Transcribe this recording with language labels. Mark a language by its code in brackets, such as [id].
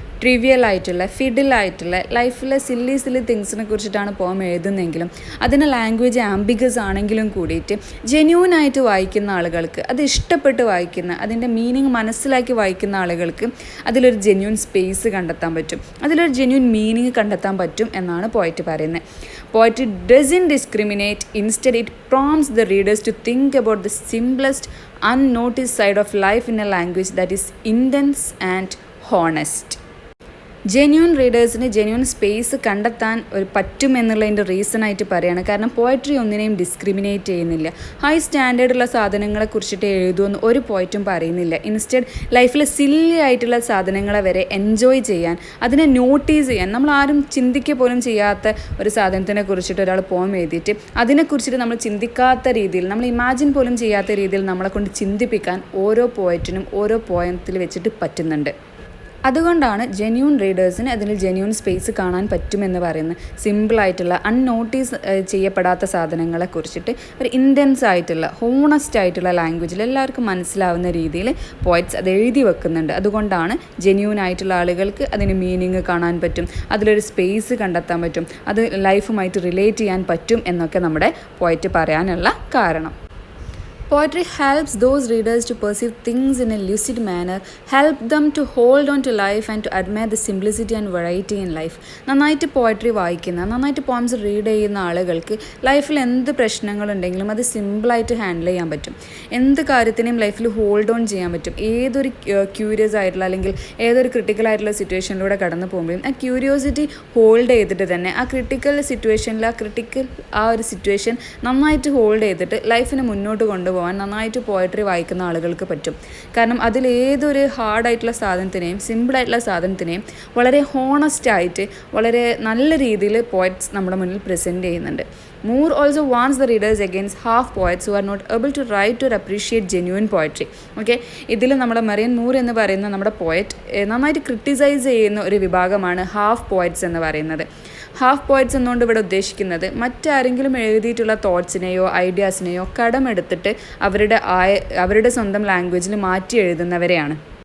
[ml] Trivial ആയിട്ടുള്ള ഫിഡിലായിട്ടുള്ള ലൈഫിലെ silly തിങ്സിനെ കുറിച്ചിട്ടാണ് പോം എഴുതുന്നതെങ്കിലും അതിൻ്റെ ലാംഗ്വേജ് ആംബിഗസ് ആണെങ്കിലും കൂടിയിട്ട് ജെന്യൂനായിട്ട് വായിക്കുന്ന ആളുകൾക്ക്, അത് ഇഷ്ടപ്പെട്ട് വായിക്കുന്ന, അതിൻ്റെ മീനിങ് മനസ്സിലാക്കി വായിക്കുന്ന ആളുകൾക്ക് അതിലൊരു ജെന്യൂൻ സ്പേസ് കണ്ടെത്താൻ പറ്റും, അതിലൊരു ജെന്യൂൻ മീനിങ് കണ്ടെത്താൻ പറ്റും എന്നാണ് പോയറ്റ് പറയുന്നത്. [en] Poetry doesn't discriminate. Instead, it prompts the readers to think about the simplest, unnoticed side of life in a language that is intense and honest. [ml] Genuine റീഡേഴ്സിന് genuine space കണ്ടെത്താൻ പറ്റുമെന്നുള്ളതിൻ്റെ റീസണായിട്ട് പറയുകയാണ്. കാരണം poetry ഒന്നിനെയും discriminate ചെയ്യുന്നില്ല. High സ്റ്റാൻഡേർഡുള്ള സാധനങ്ങളെ കുറിച്ചിട്ട് എഴുതുമെന്ന് ഒരു പോയറ്റും പറയുന്നില്ല. Instead ലൈഫിൽ സില്ലി ആയിട്ടുള്ള സാധനങ്ങളെ വരെ എൻജോയ് ചെയ്യാൻ, അതിനെ നോട്ടീസ് ചെയ്യാൻ, നമ്മൾ ആരും ചിന്തിക്കുക പോലും ചെയ്യാത്ത ഒരു സാധനത്തിനെ കുറിച്ചിട്ട് ഒരാൾ പോം എഴുതിയിട്ട് അതിനെക്കുറിച്ചിട്ട് നമ്മൾ ചിന്തിക്കാത്ത രീതിയിൽ, നമ്മൾ ഇമാജിൻ പോലും ചെയ്യാത്ത രീതിയിൽ നമ്മളെ കൊണ്ട് ചിന്തിപ്പിക്കാൻ ഓരോ പോയറ്റിനും ഓരോ പോയത്തിൽ വെച്ചിട്ട് പറ്റുന്നുണ്ട്. അതുകൊണ്ടാണ് ജെന്യൂൻ റീഡേഴ്സിന് അതിൽ ജെന്യൂൻ സ്പേസ് കാണാൻ പറ്റുമെന്ന് പറയുന്നത്. സിമ്പിളായിട്ടുള്ള അൺനോട്ടീസ് ചെയ്യപ്പെടാത്ത സാധനങ്ങളെ കുറിച്ചിട്ട് ഒരു ഇൻറ്റൻസ് ആയിട്ടുള്ള ഹോണസ്റ്റ് ആയിട്ടുള്ള ലാംഗ്വേജിൽ എല്ലാവർക്കും മനസ്സിലാവുന്ന രീതിയിൽ പോയറ്റ്സ് അത് എഴുതി വെക്കുന്നുണ്ട്. അതുകൊണ്ടാണ് ജെന്യൂൻ ആയിട്ടുള്ള ആളുകൾക്ക് അതിന് മീനിങ് കാണാൻ പറ്റും, അതിലൊരു സ്പേസ് കണ്ടെത്താൻ പറ്റും, അത് ലൈഫുമായിട്ട് റിലേറ്റ് ചെയ്യാൻ പറ്റും എന്നൊക്കെ നമ്മുടെ പോയറ്റ് പറയാനുള്ള കാരണം. [en] Poetry helps those readers to perceive things in a lucid manner, help them to hold on to life and to admire the simplicity and variety in life. [ml] നന്നായിട്ട് പോയട്രി വായിക്കുന്ന, നന്നായിട്ട് പോംസ് റീഡ് ചെയ്യുന്ന ആളുകൾക്ക് ലൈഫിൽ എന്ത് പ്രശ്നങ്ങളുണ്ടെങ്കിലും അത് സിമ്പിളായിട്ട് ഹാൻഡിൽ ചെയ്യാൻ പറ്റും. എന്ത് കാര്യത്തിനെയും ലൈഫിൽ ഹോൾഡ് ഓൺ ചെയ്യാൻ പറ്റും. ഏതൊരു ക്യൂരിയസ് ആയിട്ടുള്ള അല്ലെങ്കിൽ ഏതൊരു ക്രിട്ടിക്കൽ ആയിട്ടുള്ള സിറ്റുവേഷനിലൂടെ കടന്നു പോകുമ്പോഴും ആ ക്യൂരിയോസിറ്റി ഹോൾഡ് ചെയ്തിട്ട് തന്നെ ആ ക്രിട്ടിക്കൽ സിറ്റുവേഷനിൽ ആ ഒരു സിറ്റുവേഷൻ നന്നായിട്ട് ഹോൾഡ് ചെയ്തിട്ട് ലൈഫിനെ മുന്നോട്ട് കൊണ്ടുപോകാൻ നന്നായിട്ട് പോയട്രി വായിക്കുന്ന ആളുകൾക്ക് പറ്റും. കാരണം അതിലേതൊരു ഹാർഡായിട്ടുള്ള സാധനത്തിനെയും സിമ്പിളായിട്ടുള്ള സാധനത്തിനെയും വളരെ ഹോണസ്റ്റ് ആയിട്ട് വളരെ നല്ല രീതിയിൽ പോയറ്റ്സ് നമ്മുടെ മുന്നിൽ പ്രസൻറ്റ് ചെയ്യുന്നുണ്ട്. [en] Moore also warns the readers against half poets who are not able to write or appreciate genuine poetry. [ml] Okay, ഇതിൽ നമ്മുടെ മറിയൻ മൂർ എന്ന് പറയുന്ന നമ്മുടെ പോയറ്റ് നന്നായിട്ട് ക്രിട്ടിസൈസ് ചെയ്യുന്ന ഒരു വിഭാഗമാണ് ഹാഫ് പോയറ്റ്സ് എന്ന് പറയുന്നത്. ഹാഫ് പോയറ്റ്സ് എന്നുകൊണ്ട് ഇവിടെ ഉദ്ദേശിക്കുന്നത് മറ്റാരെങ്കിലും എഴുതിയിട്ടുള്ള തോട്ട്സിനെയോ ഐഡിയാസിനെയോ കടമെടുത്തിട്ട് അവരുടെ സ്വന്തം ലാംഗ്വേജിൽ മാറ്റി എഴുതുന്നവരെയാണ്.